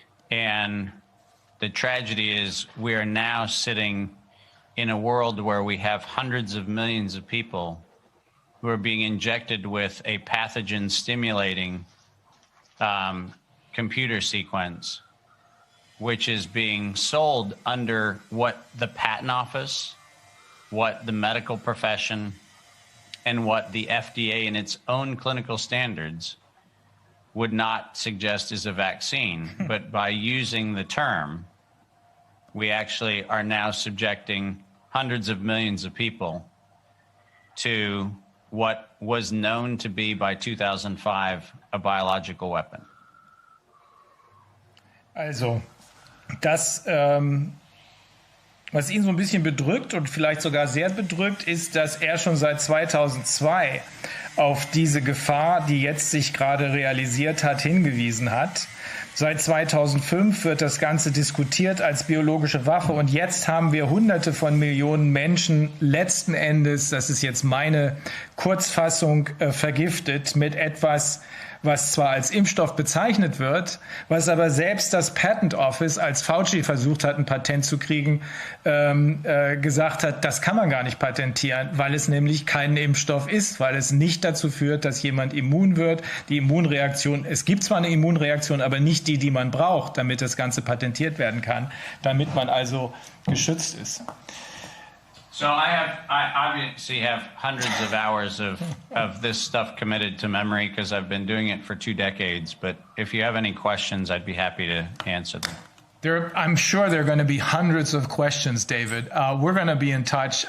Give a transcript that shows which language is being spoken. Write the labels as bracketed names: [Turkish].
[English] And the tragedy is we are now sitting in a world where we have hundreds of millions of people who are being injected with a pathogen stimulating computer sequence, which is being sold under what the patent office, what the medical profession, and what the FDA in its own clinical standards would not suggest is a vaccine. But by using the term, we actually are now subjecting hundreds of millions of people to what was known to be by 2005 a biological weapon. [German] Also, das, was ihn so ein bisschen bedrückt und vielleicht sogar sehr bedrückt, ist, dass er schon seit 2002 auf diese Gefahr, die jetzt sich gerade realisiert hat, hingewiesen hat. Seit 2005 wird das Ganze diskutiert als biologische Waffe und jetzt haben wir Hunderte von Millionen Menschen letzten Endes, das ist jetzt meine Kurzfassung, vergiftet mit etwas, was zwar als Impfstoff bezeichnet wird, was aber selbst das Patent Office, als Fauci versucht hat, ein Patent zu kriegen, gesagt hat, das kann man gar nicht patentieren, weil es nämlich kein Impfstoff ist, weil es nicht dazu führt, dass jemand immun wird. Die Immunreaktion, es gibt zwar eine Immunreaktion, aber nicht die man braucht, damit das Ganze patentiert werden kann, damit man also geschützt ist. [English] So I obviously have hundreds of hours of this stuff committed to memory because I've been doing it for 2 decades. But if you have any questions, I'd be happy to answer them. I'm sure there are going to be hundreds of questions, David. We're going to be in touch.